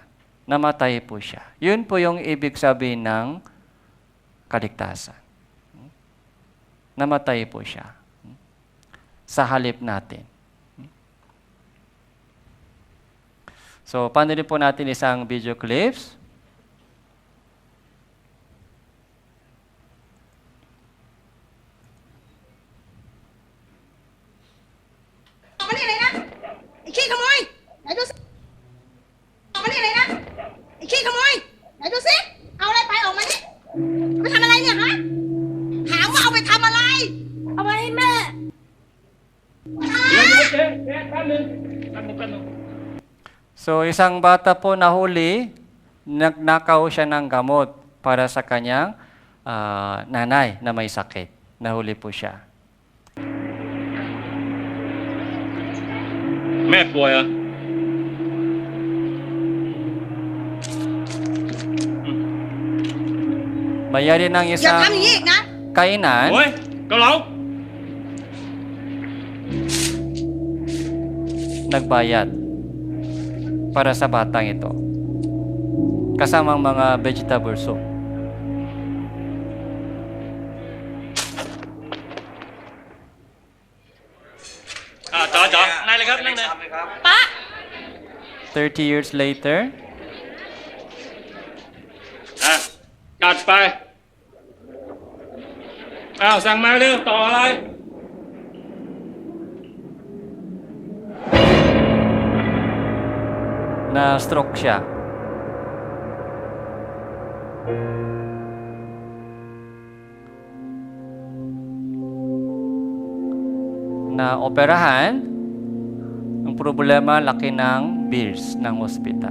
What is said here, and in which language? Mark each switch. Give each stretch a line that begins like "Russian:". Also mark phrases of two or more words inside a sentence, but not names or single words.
Filipino: Namatay po siya. Yun po yung ibig sabihin ng kaligtasan. Namatay po siya sa halip natin. So, panoorin po natin isang
English: video clips.
Thai: มานี่เลยนะไอ้ขี้ขโมยไหนดูสิมานี่เลยนะไอ้ขี้ขโมยไหนดูสิเอาอะไรไปออกมานี่เอาไปทำอะไรเนี่ยฮะถามว่าเอาไปทำอะไรเอาไปให้แม่
Filipino: So, isang bata po nahuli, nagnakaw siya ng gamot para sa kanyang nanay na may sakit. Nahuli po siya.
Thai: แม่ป่วยเหรอ
Filipino: Mayari ng
Thai: อย่า
Filipino: isang
Thai: ทำอย่างนี้อีกนะ
Filipino: kainan,
Thai: โอ้ยเกาเหลา
Filipino: nagbayad para sa batang ito. Kasamang mga
English: vegetable soup.
Thai: จ๋านั่งเลยครับนั่งเลย ป๊า
English: 30 years later,
Thai: จัดไปอ้าวสั่งมาเร็วต่ออะไร
Filipino: na-stroke siya. Na-operahan, ang problema, laki ng bills ng hospital.